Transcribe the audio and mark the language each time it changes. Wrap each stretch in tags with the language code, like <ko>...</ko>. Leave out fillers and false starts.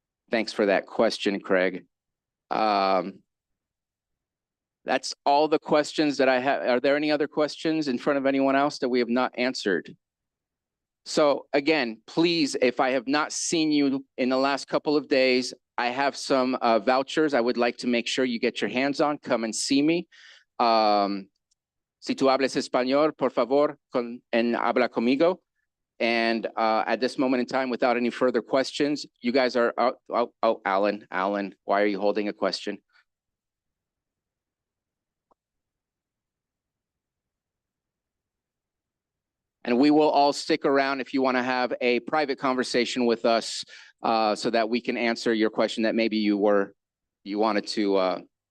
<en>Thanks for that question, Craig. That's all the questions that I have. Are there any other questions in front of anyone else that we have not answered? So again, please, if I have not seen you in the last couple of days, I have some vouchers I would like to make sure you get your hands on. Come and see me.</en> <es>Si tú hablas español, por favor, habla conmigo.</es> <en>And at this moment in time, without any further questions, you guys are, Alan, why are you holding a question? And we will all stick around if you want to have a private conversation with us so that we can answer your question that maybe you wanted to.</en>